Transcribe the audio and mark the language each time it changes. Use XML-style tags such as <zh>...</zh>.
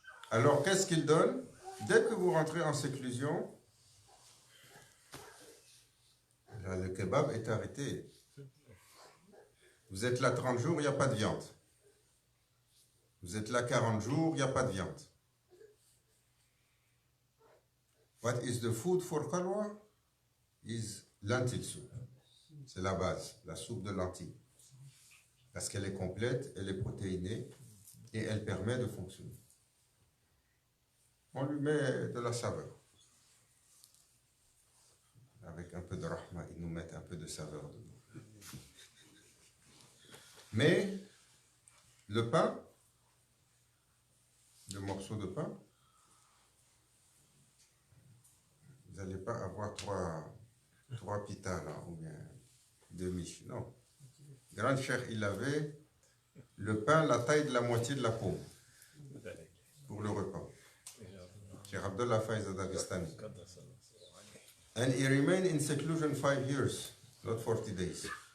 <fr>Alors, qu'est-ce qu'il donne? Dès que vous rentrez en séclusion, là, le kebab est arrêté. Vous êtes là 30 jours, il n'y a pas de viande. Vous êtes là 40 jours, il n'y a pas de viande.</fr> <en>What is the food for Khalwa? Is lentil soup.</en> <fr>C'est la base, la soupe de lentilles. Parce qu'elle est complète, elle est protéinée et elle permet de fonctionner. On lui met de la saveur. Avec un peu de rahma, ils nous mettent un peu de saveur dedans. Mais le pain, le morceau de pain, vous n'allez pas avoir trois pitas là, ou bien deux miches, non. Grand Cheikh, il avait le pain la taille de la moitié de la paume pour le repas. Cheikh Abdullah Faiz Dagestani.</fr> <en>And he remained in seclusion 5 years, not 40 days.</en>